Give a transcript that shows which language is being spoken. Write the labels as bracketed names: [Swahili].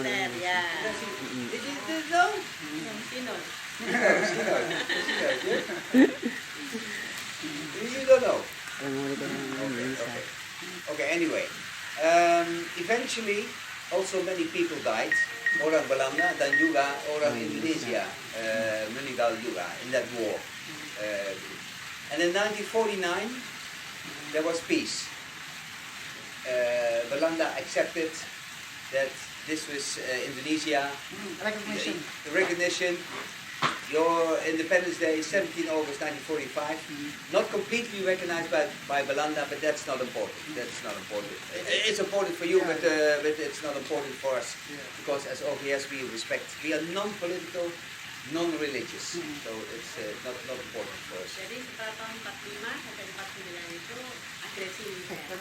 [Indonesian] militer, ya. [English] Did you know? Sino. You don't know? [Indonesian] Amerika sama Indonesia. [English] Okay, anyway. Eventually, also many people died. [Indonesian] Orang Belanda dan juga orang Indonesia meninggal juga [English] in that war. And in 1949, there was peace. Belanda accepted that this was Indonesia. Recognition. Your Independence Day, 17 August 1945, not completely recognized by Belanda, but that's not important. That's not important. It's important for you, but it's not important for us, because as OVS we respect. We are non-political, non-religious, so it's not important for us. [Indonesian] Jadi setelah tahun 45 sampai 49 itu agresi militer.